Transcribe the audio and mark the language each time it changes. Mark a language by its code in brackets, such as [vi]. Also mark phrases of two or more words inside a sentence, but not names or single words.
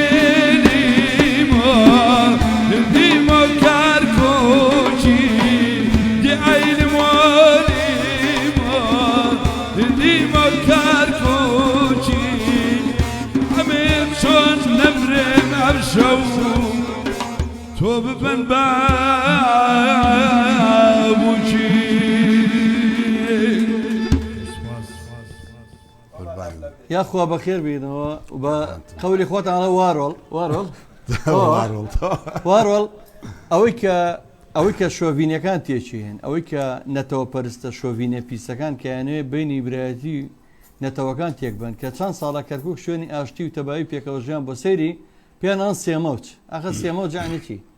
[ckb] ميليمو ديمو كاركوشي دعين موليمو ديمو كاركوشي عمير شون نمرم عبشو توب بن بابوشي یاخوا بەخێر بینەوە بە قەولی خۆتانڵە وارۆڵ وارۆڵ ئەوەی کە شۆڤینەکان تێچین ئەوەی کە نەتەوە پەرستە شۆڤینە پیسەکان کەیانوێ بینی برایەتی نەتەوەکان تێک بن کە چەند ساڵە کەرکک شوێنی ئاشتی و تەباوی پێکەوە ژیان بۆ سەیری پێیان سێمەوت ئاخە سێمە جانێکی